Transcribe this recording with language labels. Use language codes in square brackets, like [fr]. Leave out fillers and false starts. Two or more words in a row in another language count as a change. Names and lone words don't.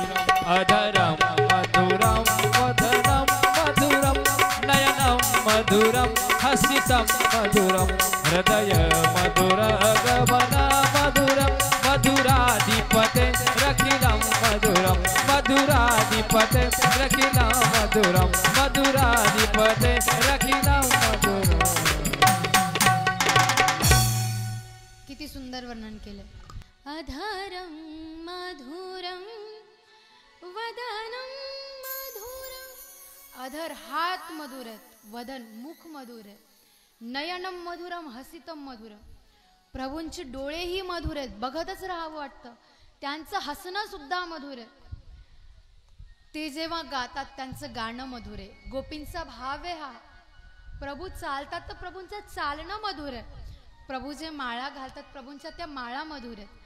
[sa] अधरं मधुरं, वदनं मधुरं, नयनं मधुरं, हसितं मधुरं. हृदय मधुर, गमन मधुरं, मधुराधिपते रखिलं मधुरं. मधुराधिपते रखिलं मधुरं, मधुराधिपते रखिलं मधुरं. [mr] किती सुंदर वर्णन केलं. [sa] अधरं मधुरं, वदनं मधुरं. [mr] अधर हात मधुर आहेत, वदन मुख मधुर आहे, [sa] नयनम मधुरम, हसितम मधुरम. [mr] प्रभूंचे डोळेही मधुर आहेत, बघतच राहावं वाटतं. त्यांचं हसणं सुद्धा मधुर आहे. ते जेव्हा गातात त्यांचं गाणं मधुर आहे. गोपींचा भाव आहे हा. प्रभू चालतात तर प्रभूंचं चालणं मधुर आहे. प्रभू जे माळा घालतात प्रभूंच्या त्या माळा मधुर आहेत.